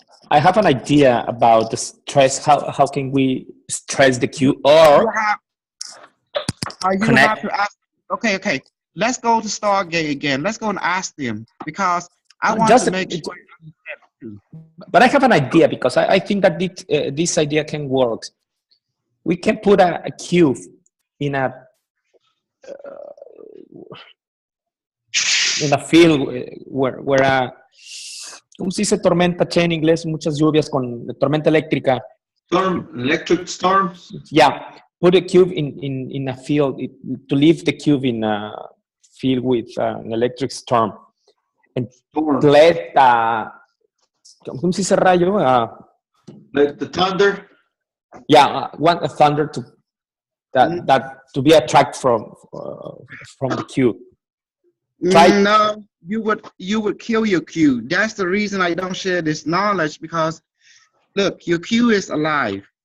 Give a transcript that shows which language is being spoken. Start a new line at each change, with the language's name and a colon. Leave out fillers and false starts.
English: I have an idea about the stress. How can we stress the cue or connect? Have to ask, okay. Let's go to Stargate again. Let's go and ask them because I want to make sure. But I have an idea because I think that this idea can work. We can put a cue in a field where
Spanish: ¿cómo se dice tormenta, Che, en inglés? Muchas lluvias con tormenta eléctrica.
English: Electric storms? Yeah, put a cube in a field, to leave the cube in a field with an electric storm. And let,
Spanish: ¿cómo se dice rayo?
English: Like the thunder? Yeah, want a thunder to be attracted from the cube. No, you would kill your cue. That's the reason I don't share this knowledge because, look, your cue is alive.